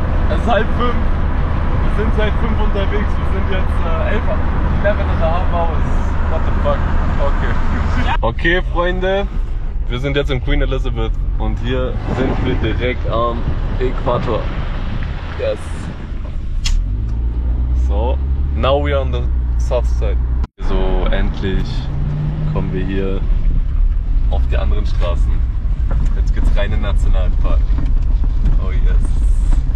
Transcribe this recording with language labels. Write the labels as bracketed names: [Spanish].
[German] Es ist 4:30. Wir sind seit 5 unterwegs. Wir sind jetzt 11,5 hours. [English] What the fuck? [German] Okay. Okay, Freunde. Wir sind jetzt in Queen Elizabeth. Und hier sind wir direkt am Äquator. [English] Yes. So, now we are on the south side. [German] So, endlich kommen wir hier auf die anderen Straßen. Jetzt geht's rein in den Nationalpark. [English] Oh yes.